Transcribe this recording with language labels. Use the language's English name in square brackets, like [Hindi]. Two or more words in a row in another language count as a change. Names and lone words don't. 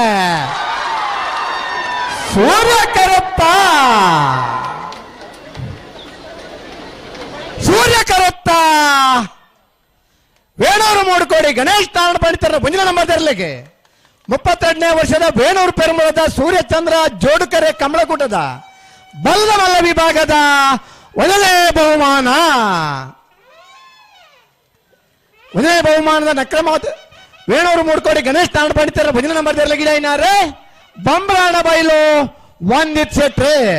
[Tulu] ಸೂರ್ಯಕರತ್ತ ವೇಣೂರು ಮೂಡ್ಕೋಡಿ ಗಣೇಶ್ ನಾಡ ಮಾಡ್ತಾರೆ ಮುಂದಿನ ಮಧ್ಯರ್ಲಿಕ್ಕೆ 32ನೇ ವರ್ಷದ ವೇಣೂರು ಪೆರುಮಳದ ಸೂರ್ಯಚಂದ್ರ ಜೋಡುಕರೆ ಕಮಲಕೂಟದ ಬಲ್ಲದ ಮಲ್ಲ ವಿಭಾಗದ 1ನೇ ಬಹುಮಾನ 1ನೇ ಬಹುಮಾನದ ನಕ್ರಮಾವತಿ ವೇಣೂರು ಮೂಡ್ಕೋಡಿ ಗಣೇಶ್ ತಾಂಡ್ ಪಂಡಿತರ ಭಜನ ನಂಬರ್ ಗಿಡ ಏನಾರೆ ಬಂಬ್ರಾಣ ಬೈಲು ಒಂದಿತ್ ಸೆಟ್ರೆ